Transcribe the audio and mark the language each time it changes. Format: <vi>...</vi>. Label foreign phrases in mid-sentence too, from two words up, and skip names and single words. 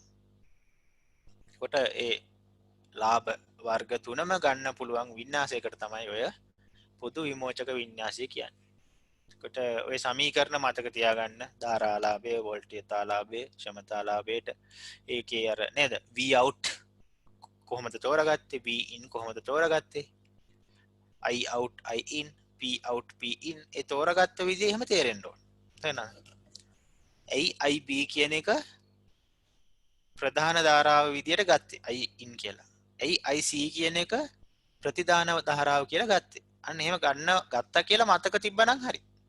<si>කොට ඒ ලාභ වර්ග තුනම ගන්න පුළුවන් වින්‍යාසයකට තමයි ඔය පොදු විමෝචක වින්‍යාසය කියන්නේ. කොට ඔය සමීකරණ මතක තියාගන්න ධාරාලාභය, වෝල්ටීයතාලාභය, ක්ෂමතාලාභයට ඒකේ අර නේද? V out කොහොමද තෝරගත්තේ? V in කොහොමද තෝරගත්තේ? I out I in, P out P in ඒ තෝරගත්ත විදිහ එහෙම තේරෙන්න ඕන. තේරෙනවද? IB කියන එක ප්‍රධාන ධාරාව විදියට ගත්තේ I in කියලා. IC කියන එක ප්‍රතිධාන ධාරාව කියලා ගත්තේ. අන්න එහෙම ගත්තා කියලා මතක තිබ්බනම් හරි.</si>